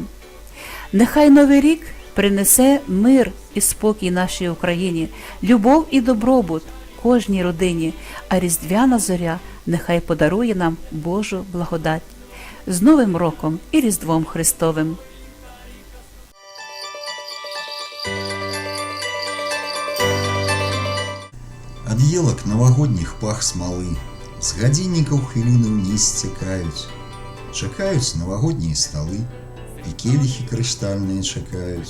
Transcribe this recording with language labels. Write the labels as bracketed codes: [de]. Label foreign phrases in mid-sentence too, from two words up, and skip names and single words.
[uk] Нехай новий рік принесе мир і спокій нашій Україні, любов і добробут кожній родині, а різдвяна зоря нехай подарує нам Божу благодать. З Новим роком і Різдвом Христовим! [be] Ад елак навагодніх пах смалы, з гадзіннікаў хвіліны ўніз сцякаюць. Чакаюць навагоднія сталы, і келіхі крыштальныя чакаюць.